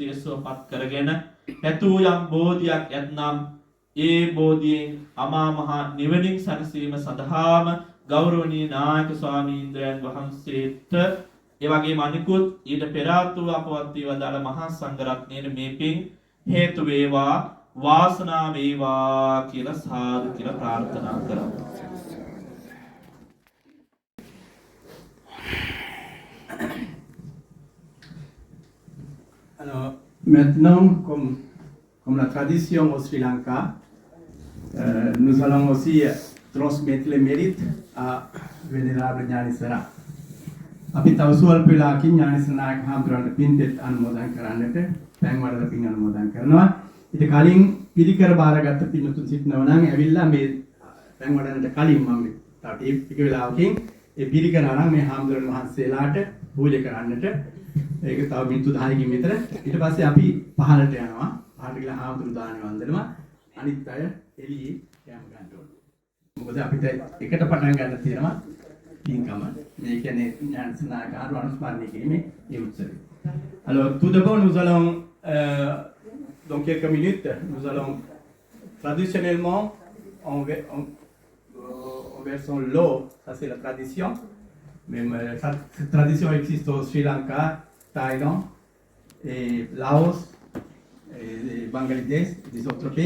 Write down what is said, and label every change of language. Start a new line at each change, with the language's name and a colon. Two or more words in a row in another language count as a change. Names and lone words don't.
Sinhala: සුවපත් කරගෙන පැතූ යම් බෝධියක් ඇතනම් ඒ බෝධියෙන් අමා මහ නිවනින් සැනසීම සඳහාම ගෞරවනීය නායක ස්වාමීන්ද්‍රයන් වහන්සේට ඒ වගේම අනිකුත් ඊට පෙර ආතු අපවත් වී වදාළ මහා සංඝරත්නයේ මේ පින් හේතු වේවා වාසනාව වේවා කියලා සාදු කියලා ප්‍රාර්ථනා කරමු.
French: Alors, maintenant, comme la tradition au Sri Lanka, nous allons aussi transmettre les mérites à Vénérable Gnānisara.
Sinhala: අපි තව සුවල්ප වෙලාවකින් ඥානිසර නායක හාමුදුරන්ට පින් දෙත් අනුමෝදන් කරන්නට පැන් වඩලා පින් අනුමෝදන් කරනවා. ඊට කලින් පිළිකර බාරගත්ත පින්තුන් සිටිනවා නම් ඇවිල්ලා මේ පැන් වඩන්නට කලින් මම තව ටික වෙලාවකින් ඒ පිළිකර අරන් මේ හාමුදුරන් වහන්සේලාට පූජා කරන්නට ඒක තව මිනිත්තු 10කින් විතර ඊට පස්සේ අපි පහළට යනවා. පහළට ගිහලා හාමුදුරු දානේ වන්දනවා. අනිත් අය එළියේ කැම ගන්න ඕනේ. මොකද අපිට එකට පටන් ගන්න තියෙනවා පින්කම. මේ කියන්නේ ඥානසනායක අනුස්මරණය කිරීමේ ඒ උත්සවය.
French: Alors tout d'abord nous allons dans quelques minutes nous allons traditionnellement en versant l'eau, ça c'est la tradition. Même cette tradition existe au Sri Lanka, Thaïlande, et Laos, et Bangladesh, et des autres pays.